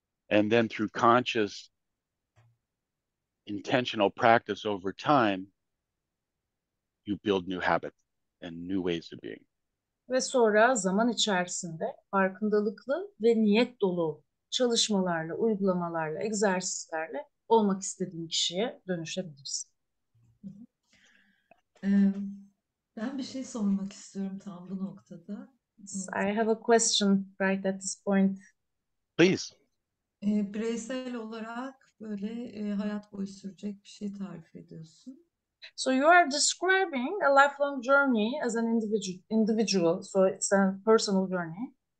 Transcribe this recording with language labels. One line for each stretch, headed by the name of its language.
English: And then through conscious, intentional practice over time, you build new habits and new ways of being.
Turkish: Ve sonra zaman içerisinde farkındalıklı ve niyet dolu çalışmalarla, uygulamalarla, egzersizlerle olmak istediğin kişiye dönüşebilirsin. Ben bir şey sormak istiyorum tam bu noktada.
English: I have a question right at this point. Please.
Turkish: Bireysel olarak böyle hayat boyu sürecek bir şey tarif ediyorsun.
English: So you are describing a lifelong journey as an individual. So it's a personal journey.